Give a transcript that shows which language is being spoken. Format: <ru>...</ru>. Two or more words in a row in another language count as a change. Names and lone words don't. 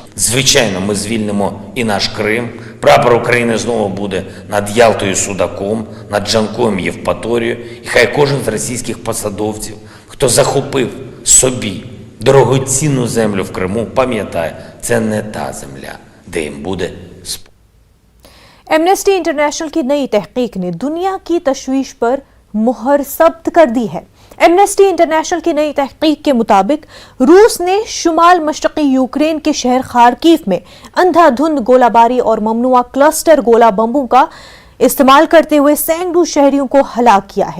<uk>Звичайно, ми звільнимо і наш Крим. Прапор України знову буде над Ялтою Судаком, над Джанкоєм Євпаторією. І хай кожен з російських посадовців, хто захопив собі дорогоцінну землю в Криму, пам'ятає, це не та земля, де їм буде спокій.</uk> <ur>ایمنسٹی انٹرنیشنل کی نئی تحقیق نے دنیا کی تشویش پر مہر ثبت کر دی ہے. ایمنسٹی انٹرنیشنل کی نئی تحقیق کے مطابق روس نے شمال مشرقی یوکرین کے شہر خارکیف میں اندھا دھند گولہ باری اور ممنوعہ کلسٹر گولہ بموں کا استعمال کرتے ہوئے سیکڑوں شہریوں کو ہلاک کیا ہے.</ur>